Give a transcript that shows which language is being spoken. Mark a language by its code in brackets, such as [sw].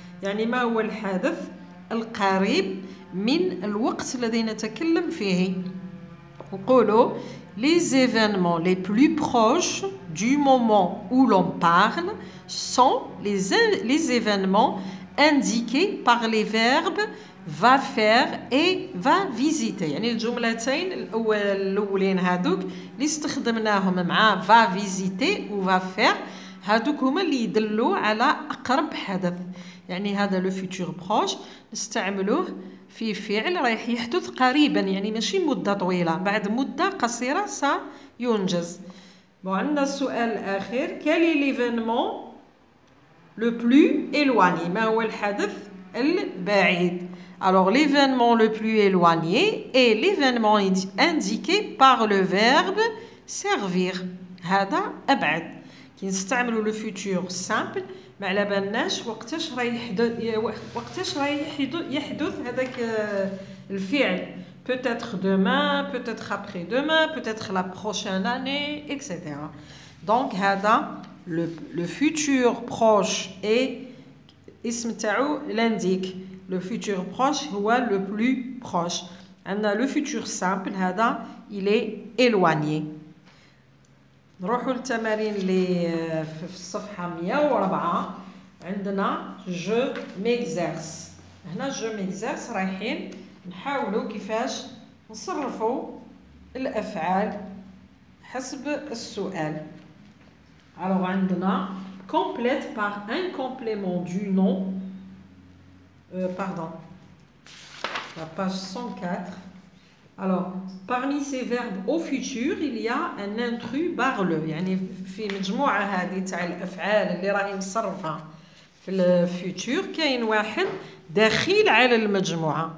[ar] يعني ما هو الحدث القريب من الوقت الذي نتكلم فيه. نقولوا [fr] les événements les plus proches du moment où l'on parle sont les événements indiqués par les verbes va faire et va visiter. [ar] يعني الجملتين الأولين هادوك اللي استخدمناهم مع va visiter و va faire هادوك هما اللي يدلوا على أقرب حدث. يعني هذا لو فيتور بروش نستعملوه في فعل رايح يحدث قريبا يعني ماشي مدة طويلة بعد مدة قصيرة سينجز. عندنا السؤال الأخير [fr] quel est l'événement le plus éloigné. [ar] ما هو الحدث البعيد. [fr] Alors l'événement le plus éloigné est l'événement indiqué par le verbe servir. [ar] هذا أبعد. كي نستعملوا لو فيتور سامبل ما على بالناش وقتاش راهي يحدث هذاك الفعل. [fr] peut-être demain, peut-être après-demain, peut-être la prochaine année, etc. Donc هذا le futur proche et [ar] اسم تاعو [fr] l'indique. Le futur proche هو le plus proche. [ar] عندنا [fr] le futur simple هذا il est éloigné. [ar] نروحوا للتمارين اللي في الصفحة 104. [fr] عندنا je m'exerce. [ar] هنا je m'exerce رايحين نحاولوا كيفاش نصرفوا الأفعال حسب السؤال. [fr] Alors [ar] عندنا [fr] complète par un complément du nom. La page 104. Alors, parmi ces verbes au futur, il y a un intrus barleux. [ar] يعني في مجموعة هذه تاع الأفعال اللي راهي نصرفها في الفيتور كاين واحد دخيل على المجموعة.